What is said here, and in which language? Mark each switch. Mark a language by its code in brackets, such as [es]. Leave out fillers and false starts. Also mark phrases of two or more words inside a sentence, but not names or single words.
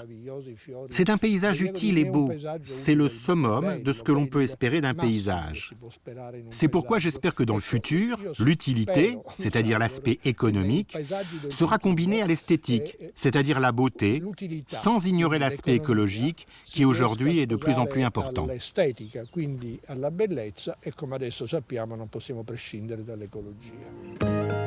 [fr] C'est un paysage utile et beau, c'est le summum de ce que l'on peut espérer d'un paysage. C'est pourquoi j'espère que dans le futur, l'utilité, c'est-à-dire l'aspect économique, sera combinée à l'esthétique, c'est-à-dire la beauté, sans ignorer l'aspect écologique qui aujourd'hui est de plus en plus important. [it] Quindi alla bellezza e come adesso sappiamo non possiamo prescindere dall'ecologia.